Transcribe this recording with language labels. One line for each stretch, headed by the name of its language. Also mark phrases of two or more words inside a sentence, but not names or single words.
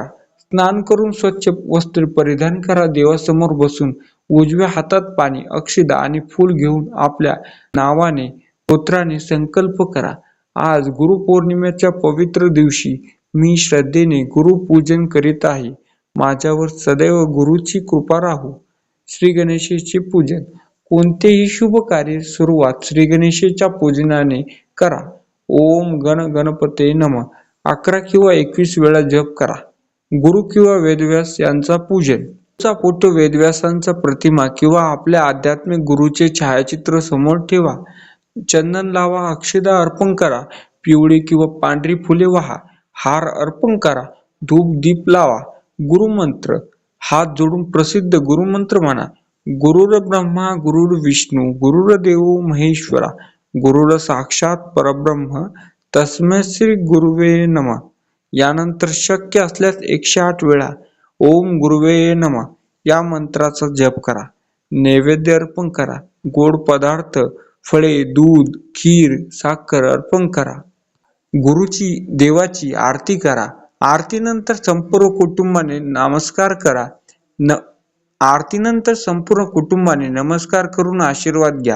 Marathi: स्नान करून स्वच्छ वस्त्र परिधान करा. देवासमोर बसून उजव्या हातात पाणी, अक्षदा आणि फूल घेऊन आपल्या नावाने स्तोत्राने संकल्प करा. आज गुरुपौर्णिमेच्या पवित्र दिवशी मी श्रद्धेने गुरुपूजन करीत आहे. माझ्यावर सदैव गुरुची कृपा राहो. श्री गणेशाचे पूजन. कोणतेही शुभ कार्य सुरुवात श्री गणेशाच्या पूजनाने करा.
Sanskrit: ओम गण गणपते नमः
Marathi: 11 किंवा 21 वेळा जप करा. गुरु किंवा वेदव्यास यांचा पूजन. गुरुचा फोटो, वेदव्यासांचा प्रतिमा किंवा आपल्या आध्यात्मिक गुरुचे छायाचित्र समोर ठेवा. चंदन लावा, अक्षदा अर्पण करा, पिवळी किंवा पांढरी फुले वाहा, हार अर्पण करा, धूप दीप लावा. गुरुमंत्र. हात जोडून प्रसिद्ध गुरुमंत्र म्हणा.
Sanskrit: गुरुर ब्रह्मा गुरुर्विष्णू गुरुर्देवो महेश्वरा गुरुर साक्षात परब्रह्म तस्मै श्री गुरुवे नमः.
Marathi: यानंतर शक्य असल्यास 108 वेळा
Sanskrit: ओम गुरुवे नमः
Marathi: या मंत्राचा जप करा. नैवेद्य अर्पण करा. गोड पदार्थ, फळे, दूध, खीर, साखर अर्पण करा. देवाची आरती करा. आरतीनंतर संपूर्ण कुटुंबाने नमस्कार करून आशीर्वाद घ्या.